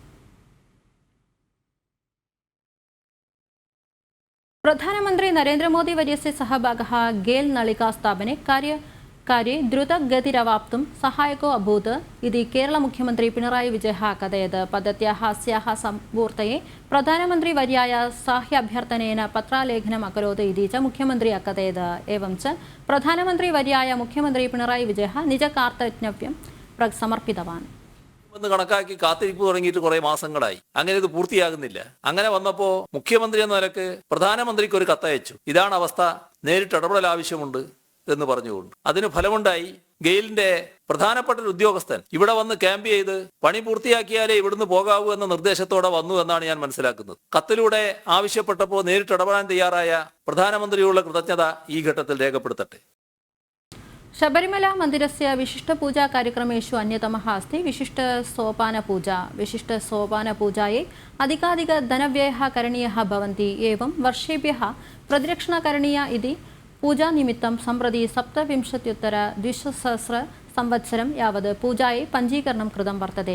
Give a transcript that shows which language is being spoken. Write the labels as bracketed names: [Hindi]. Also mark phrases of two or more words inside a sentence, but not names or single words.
[Sanskrit] प्रधानमन्त्री नरेन्द्रमोदी वर्यस्य सहभागः गेल् नलिकास्थापने कार्ये द्रुतगतिरवाप्तुं सहायको अभूत् इति केरलमुख्यमन्त्री पिणराई विजयः अकथयत्। पद्धत्याः अस्याः सम्पूर्तये प्रधानमन्त्रीवर्याय साहाय्याभ्यर्थनेन पत्रालेखनम् अकरोत् इति च मुख्यमन्त्री अकथयत्। एवं च प्रधानमन्त्रीवर्याय मुख्यमन्त्री पिणराई विजयः निजकार्तज्ञव्यं समर्पितवान्। [Malayalam] എന്ന് കണക്കാക്കി കാത്തിരിപ്പ് തുടങ്ങിയിട്ട് കുറെ മാസങ്ങളായി. അങ്ങനെ ഇത് പൂർത്തിയാകുന്നില്ല. അങ്ങനെ വന്നപ്പോ മുഖ്യമന്ത്രി എന്ന നിലക്ക് പ്രധാനമന്ത്രിക്ക് ഒരു കത്തയച്ചു. ഇതാണ് അവസ്ഥ, നേരിട്ട് ഇടപെടൽ ആവശ്യമുണ്ട് എന്ന് പറഞ്ഞുകൊണ്ട്. അതിന് ഫലമുണ്ടായി. ഗെയിലിന്റെ പ്രധാനപ്പെട്ട ഒരു ഉദ്യോഗസ്ഥൻ ഇവിടെ വന്ന് ക്യാമ്പ് ചെയ്ത് പണി പൂർത്തിയാക്കിയാലേ ഇവിടുന്ന് പോകാവൂ എന്ന നിർദ്ദേശത്തോടെ വന്നു എന്നാണ് ഞാൻ മനസ്സിലാക്കുന്നത്. കത്തിലൂടെ ആവശ്യപ്പെട്ടപ്പോൾ നേരിട്ട് ഇടപെടാൻ തയ്യാറായ പ്രധാനമന്ത്രിയുള്ള കൃതജ്ഞത ഈ ഘട്ടത്തിൽ രേഖപ്പെടുത്തട്ടെ. [Sanskrit] ശബരിമല മന്ദിരस्य विशिष्टपूजाकार्यक्रमेषु अन्यतमः अस्ति विशिष्टसोपानपूजा। विशिष्टसोपानपूजायै अधिकाधिकधनव्ययः करणीयः भवन्ति। एवं वर्षेभ्यः प्रतिरक्षणा करणीया इति पूजानिमित्तं सम्प्रति 27-द्विसहस्र संवत्सरं यावत् पूजायै पञ्जीकरणं कृतं वर्तते।